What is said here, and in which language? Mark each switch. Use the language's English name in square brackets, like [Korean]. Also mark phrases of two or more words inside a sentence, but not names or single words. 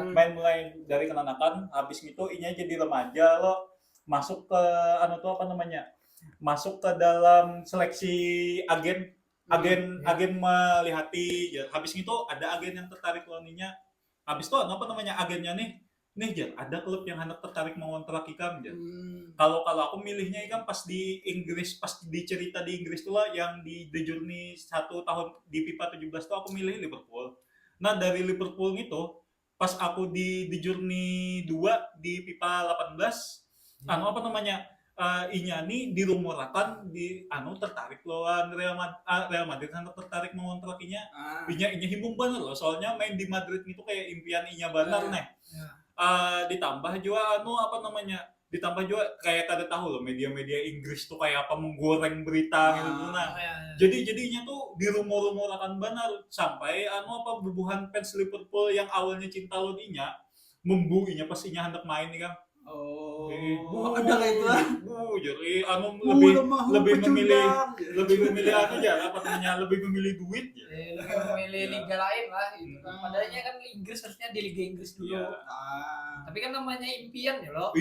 [Indonesian] Main mulai dari Kenanakan habis itu Inya jadi remaja loh masuk ke tuh apa namanya masuk ke dalam seleksi agen melihati ya. Habis itu ada agen yang tertarik lawannya habis itu apa namanya agennya nih Jar, ada klub yang hendak tertarik mengontrak ikam Jar. Kalau aku milihnya ikam pas di Inggris, pas di cerita di Inggris tuh lah yang di The Journey 1 tahun di FIFA 17 tuh aku milih Liverpool. Nah dari Liverpool itu pas aku di The Journey 2 di FIFA 18 apa namanya Inya nih dirumorkan di tertarik lawan Real Madrid hendak tertarik mengontrak Inya himbung banget loh soalnya main di Madrid itu kayak impian Inya banget nih. Ditambah juga apa namanya ditambah juga kayak [Banjar] kada tahu [Indonesian] loh media-media Inggris tuh kayak apa menggoreng berita gitu nah jadinya tuh dirumor-rumorkan benar sampai apa bubuhan fans Liverpool yang awalnya cinta lodinya membuinya pas Inya hendak main nih kan ada kayak itu lah. Jadi lebih memilih aja apa namanya lebih memilih duit ya. Lebih memilih liga lain lah itu kan. Padahalnya kan Inggris harusnya di Liga Inggris dulu. Tapi kan namanya impian ya loh.